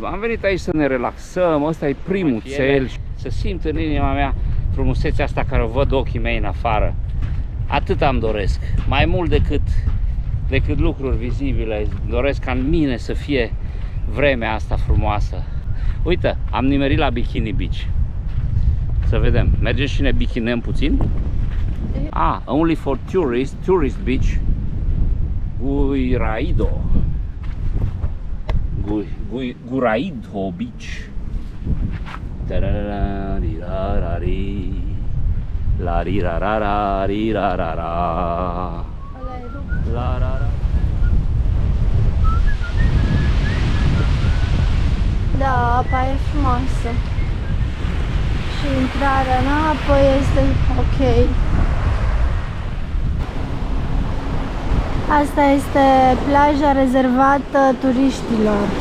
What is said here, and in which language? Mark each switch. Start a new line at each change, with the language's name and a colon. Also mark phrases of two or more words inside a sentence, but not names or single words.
Romanian: Am venit aici să ne relaxăm, ăsta e primul cel. Să simt în inima mea frumusețea asta care o văd ochii mei în afară. Atât am doresc, mai mult decât lucruri vizibile. Doresc ca în mine să fie vremea asta frumoasă. Uite, am nimerit la Bikini Beach. Să vedem, mergem și ne bichinăm puțin?
English: Only for tourist beach.
Romanian: Guraido Beach. La ri ra ra ra ri ra ra ra. La ra ra. Da, apa e frumoasă. Și intrarea în apă este ok. Asta este plaja rezervată turiștilor.